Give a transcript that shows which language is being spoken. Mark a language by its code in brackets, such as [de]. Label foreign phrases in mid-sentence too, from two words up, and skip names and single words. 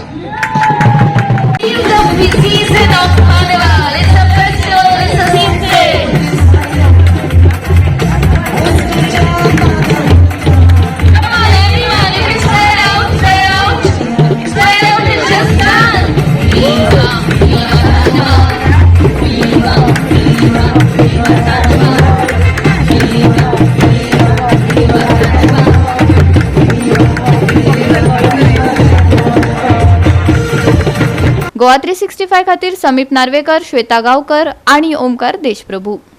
[en] It's the season of Carnival. It's a festival. It's a season. Come on, everyone! If you spread out, spread out. Spread out and just dance. Viva, viva Carnival. Viva, viva, viva Carnival. Viva, viva, viva Carnival. [kok] गोवा 365 खातीर समीप नार्वेकर, श्वेता गांवकर आणि ओमकार देशप्रभू।